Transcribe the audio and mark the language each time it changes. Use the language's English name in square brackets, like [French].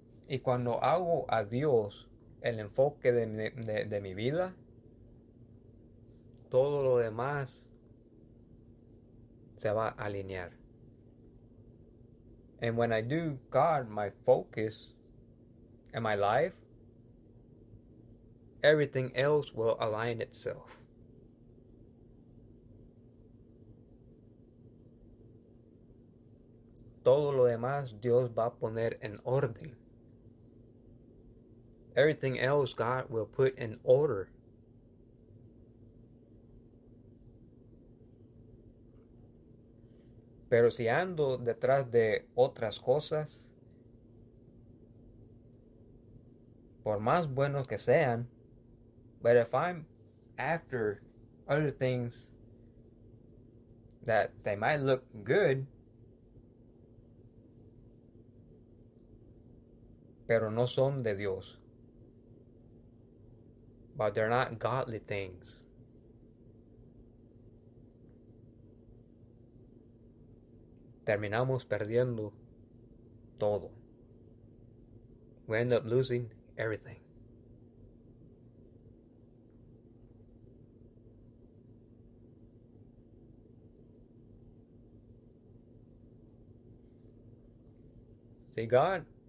[Spanish] Y cuando hago a Dios el enfoque de mi vida, todo lo demás se va a alinear. [English] And when I do God my focus and my life, everything else will align itself. [Spanish] Todo lo demás Dios va a poner en orden. [English] Everything else God will put in order. [Spanish] Pero si ando detrás de otras cosas, por más buenos que sean, [English] but if I'm after other things that they might look good, [Spanish] pero no son de Dios, [English] but they're not godly things. [Spanish] Terminamos perdiendo todo. [English] We end up losing everything. See, God.